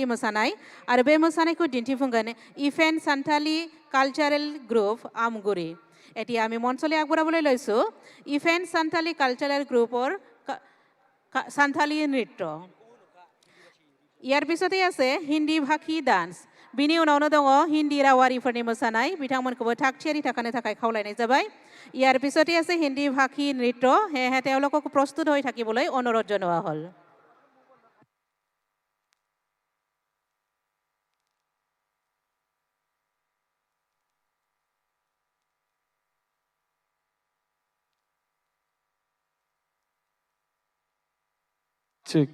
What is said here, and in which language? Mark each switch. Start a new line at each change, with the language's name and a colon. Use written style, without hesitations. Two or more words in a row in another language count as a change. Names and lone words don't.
Bodo: मोसानाय आरो बे मोसानायखौ दिन्थिफुंगोन इफेन्ट सान्थालि कालचारेल ग्रुप आमगुरि
Assamese: এতিয়া আমি মঞ্চলৈ আগবঢ়াবলৈ লৈছোঁ ইফেন সান্থালী কালচাৰেল গ্ৰুপৰ সান্থালী নৃত্য ইয়াৰ পিছতেই আছে হিন্দী ভাষী ডান্স
Bodo: बिनि उनावनो दङ हिन्दी रावारिफोरनि मोसानाय बिथांमोनखौबो थाग थियारि थाखानो थाखाय खावलायनाय जाबाय
Assamese: ইয়াৰ পিছতে আছে হিন্দী ভাষী নৃত্য সেয়েহে তেওঁলোকক প্ৰস্তুত হৈ থাকিবলৈ অনুৰোধ জনোৱা হ'ল
English: Check.